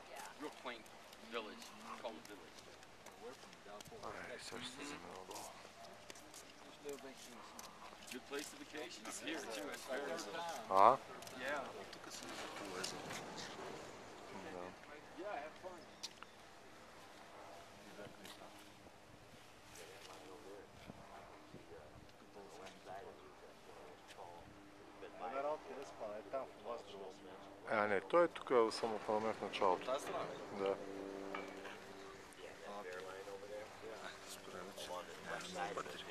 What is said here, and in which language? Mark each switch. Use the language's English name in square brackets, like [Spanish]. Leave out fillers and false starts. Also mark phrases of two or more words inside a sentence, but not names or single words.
[English] Real quaint village, called a village. Good place to vacation. It's here too. It's very А? yeah. [Bulgarian] Тук се вижда хубаво езеро. [English] Yeah, have fun. [Bulgarian] Не, той е тук само в началото. Тази страна? Да. Според мен, че няма много батерии.